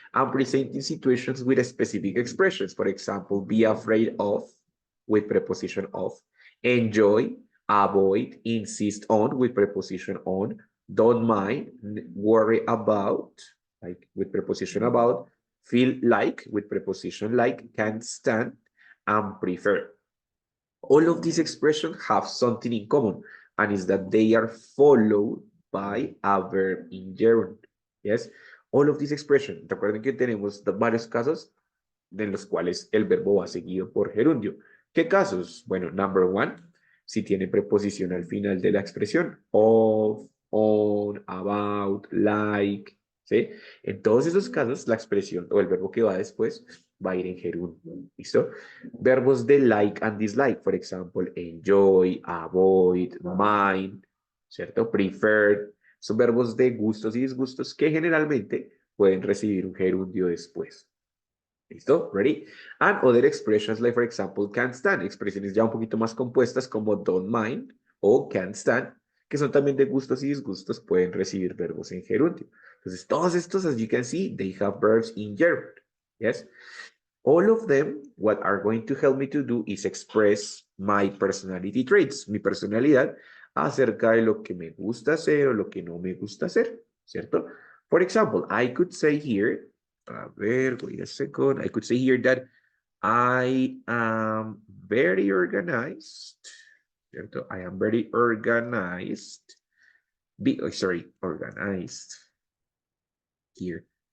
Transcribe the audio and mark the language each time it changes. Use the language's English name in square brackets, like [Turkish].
[English] I'm presenting situations with specific expressions. For example, be afraid of, with preposition of, enjoy, avoid, insist on, with preposition on, don't mind, worry about, like with preposition about, feel like, with preposition like, can't stand, and prefer. All of these expressions have something in common, and is that they are followed by a verb in gerund. Yes, all of these expressions. [Spanish] Recuerden que tenemos varios casos en los cuales el verbo va seguido por gerundio. ¿Qué casos? Bueno, [English] number one, [Spanish] si tiene preposición al final de la expresión, of, on, about, like, ¿sí? En todos esos casos, la expresión o el verbo que va después va a ir en gerundio, ¿listo? Verbos de like and dislike, por ejemplo, enjoy, avoid, mind, ¿cierto? Preferred, son verbos de gustos y disgustos que generalmente pueden recibir un gerundio después. ¿Listo? [English] Ready? And other expressions like, for example, can't stand. [Spanish] Expresiones ya un poquito más compuestas como don't mind o can't stand, que son también de gustos y disgustos, pueden recibir verbos en gerundio. Entonces, todos estos, [English] as you can see, they have verbs in gerund. Yes? All of them, what are going to help me to do is express my personality traits, [Spanish] mi personalidad, acerca de lo que me gusta hacer o lo que no me gusta hacer, ¿cierto? [English] For example, I could say here, [Spanish] a ver, [English] wait a second. I could say here that I am very organized. [Spanish] ¿Cierto? [English] I am very organized. Sorry, organized here.